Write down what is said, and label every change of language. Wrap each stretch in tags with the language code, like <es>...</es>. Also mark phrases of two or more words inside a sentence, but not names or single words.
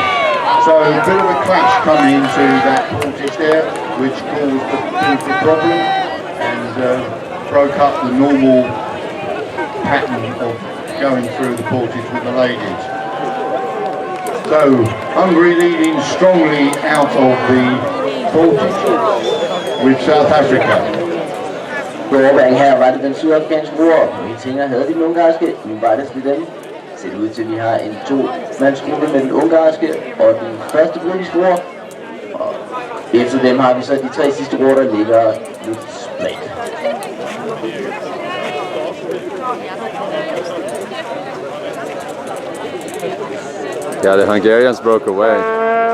<en>So a bit of a clash coming into that portage there, which caused the problem and broke up the normal pattern of going through the portage with the ladies. So Hungary leading strongly out of the portage with South Africa.</en> <da>På overbanen her var det den sydafrikanske roer, og vi tænker, havde vi den ungarske, nu var det til dem. Ser det ud til, at vi har en to-mandsgruppe med den ungarske og den første britiske roer. Og efter dem har vi så de tre sidste roer, der ligger lidt spredt.</da> <en>Yeah, the Hungarians broke away.</en>